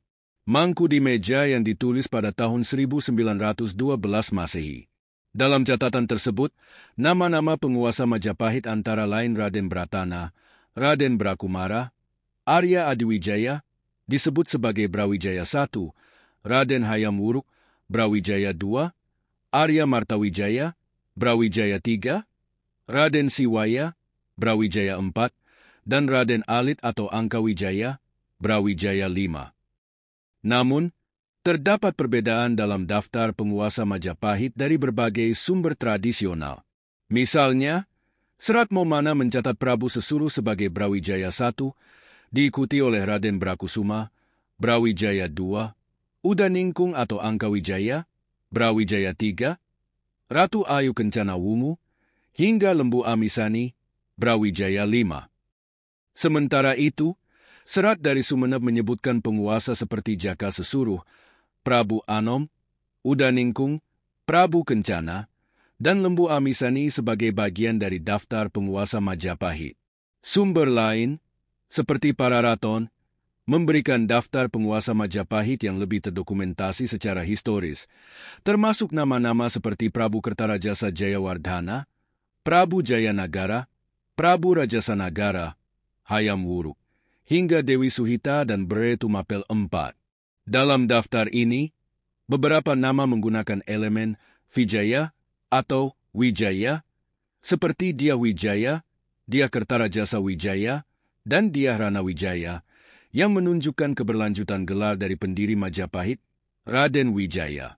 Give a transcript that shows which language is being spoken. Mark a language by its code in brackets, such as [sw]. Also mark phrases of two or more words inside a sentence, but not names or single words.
[id] Mangkudimeja yang ditulis pada tahun 1912 Masehi. Dalam catatan tersebut, nama-nama penguasa Majapahit antara lain Raden Bratana, Raden Brakumara, Arya Adiwijaya, disebut sebagai Brawijaya I, Raden Hayam Wuruk, Brawijaya II, Arya Martawijaya, Brawijaya III, Raden Siwaya, Brawijaya IV, dan Raden Alit atau Angkawijaya, Brawijaya V. Namun, terdapat perbedaan dalam daftar penguasa Majapahit dari berbagai sumber tradisional. Misalnya, Serat Momana mencatat Prabu Sesuru sebagai Brawijaya I, diikuti oleh Raden Brakusuma, Brawijaya II, Udaningkung atau Angkawijaya, Brawijaya III, Ratu Ayu Kencana Wungu, hingga Lembu Amisani, Brawijaya V. Sementara itu, serat dari Sumeneb menyebutkan penguasa seperti Jaka Sesuruh, Prabu Anom, Udaningkung, Prabu Kencana, dan Lembu Amisani sebagai bagian dari daftar penguasa Majapahit. Sumber lain, seperti Pararaton, memberikan daftar penguasa Majapahit yang lebih terdokumentasi secara historis, termasuk nama-nama seperti Prabu Kertarajasa Jayawardhana, Prabu Jayanagara, Prabu Rajasanagara, Hayam Wuruk, hingga Dewi Suhita dan Bre Tumapel IV. Dalam daftar ini, beberapa nama menggunakan elemen Vijaya atau Wijaya, seperti Dia Wijaya, Dia Kertarajasa Wijaya, dan Dia Rana Wijaya, yang menunjukkan keberlanjutan gelar dari pendiri Majapahit, Raden Wijaya.